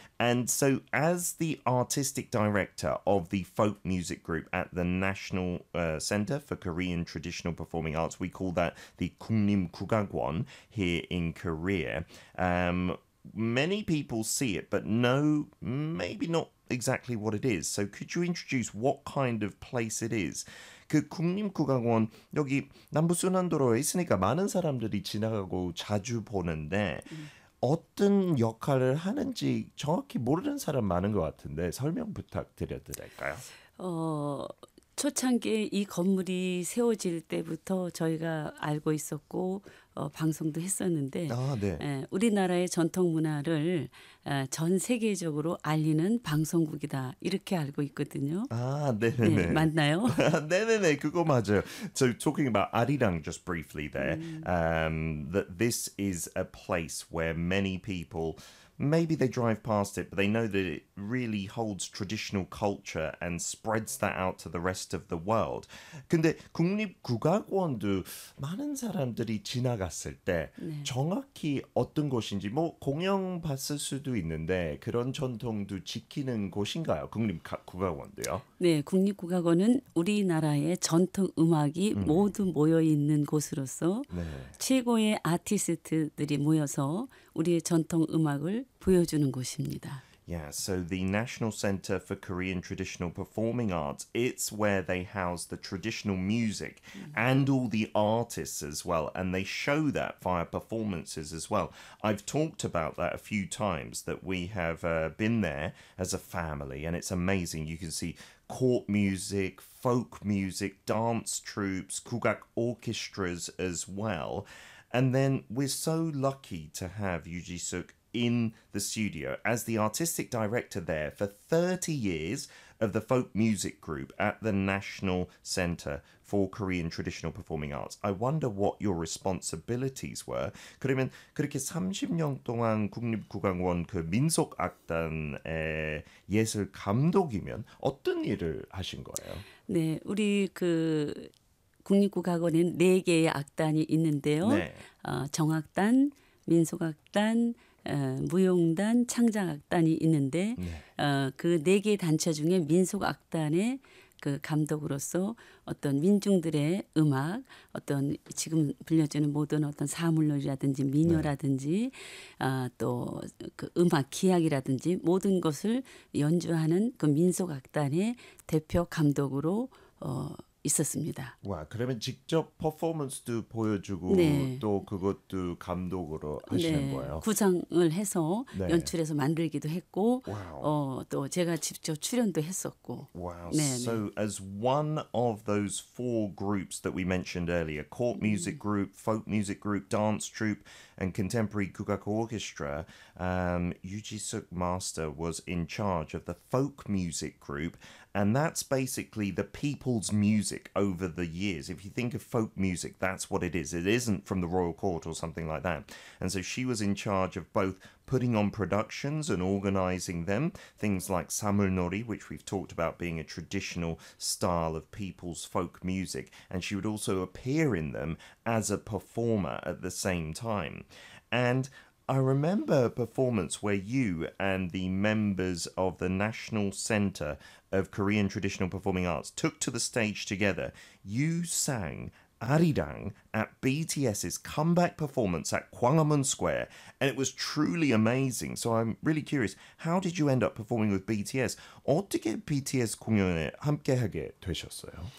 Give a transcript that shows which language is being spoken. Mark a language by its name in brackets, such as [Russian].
[English] And so as the artistic director of the folk music group at the National Center for Korean Traditional Performing Arts, we call that the 국립국악원 here in Korea. Many people see it, but know maybe not exactly what it is. So could you introduce what kind of place it is? [Korean] 그 국립국악원 여기 남부순환도로에 있으니까 많은 사람들이 지나가고 자주 보는데 어떤 역할을 하는지 정확히 모르는 사람 많은 것 같은데 설명 부탁드려도 될까요? 초창기에 이 건물이 세워질 때부터 저희가 알고 있었고 방송도 했었는데 우리나라의 전통 문화를 전 세계적으로 알리는 방송국이다 이렇게 알고 있거든요. 아, 네네네. 네, 맞나요? 네네네, 그거 맞아요. [English] So talking about Arirang just briefly there, that this is a place where many people maybe they drive past it, but they know that it really holds traditional culture and spreads that out to the rest of the world. [Korean] 근데 국립국악원도 많은 사람들이 지나갔을 때 네. 정확히 어떤 곳인지 뭐 공연 봤을 수도 있는데 그런 전통도 지키는 곳인가요? 국립국악원도요? 네, 국립국악원은 우리나라의 전통 음악이 모두 모여 있는 곳으로서 네. 최고의 아티스트들이 모여서 우리의 전통 음악을 보여주는 곳입니다. [English] Yeah, so the National Center for Korean Traditional Performing Arts, it's where they house the traditional music and all the artists as well, and they show that via performances as well. I've talked about that a few times, that we have been there as a family, and it's amazing. You can see court music, folk music, dance troupes, 국악 orchestras as well. And then we're so lucky to have Yuji Suk in the studio as the artistic director there for 30 years of the folk music group at the National Center for Korean Traditional Performing Arts. I wonder what your responsibilities were. [Korean] 그러면 그렇게 30년 동안 국립국악원 그 민속악단의 예술 감독이면 어떤 일을 하신 거예요? 네, 우리 그 국립국악원엔 네 개의 악단이 있는데요. 네. 정악단, 민속악단, 무용단, 창작악단이 있는데 네. 그 네 개 단체 중에 민속악단의 그 감독으로서 어떤 민중들의 음악, 어떤 지금 불려주는 모든 어떤 사물놀이라든지 민요라든지 네. 또 그 음악 기악이라든지 모든 것을 연주하는 그 민속악단의 대표 감독으로 있었습니다. 와, 그러면 직접 퍼포먼스도 보여주고 네. 또 그것도 감독으로 하시는 네. 거예요? 구상을 해서 네. 연출해서 만들기도 했고 [English] wow. [Korean] 또 제가 직접 출연도 했었고 wow. 네, So 네. [English] as one of those four groups that we mentioned earlier, court music group, folk music group, dance troupe, and contemporary 국악 orchestra, Yoo Ji-suk Master was in charge of the folk music group. And that's basically the people's music over the years. If you think of folk music, that's what it is. It isn't from the royal court or something like that. And so she was in charge of both putting on productions and organizing them, things like samulnori, which we've talked about being a traditional style of people's folk music. And she would also appear in them as a performer at the same time. And I remember a performance where you and the members of the National Center of Korean Traditional Performing Arts took to the stage together. You sang Arirang at BTS's comeback performance at Gwanghwamun Square, and it was truly amazing. So I'm really curious, how did you end up performing with BTS? [Korean] 어떻게 BTS 공연에 함께하게 되셨어요?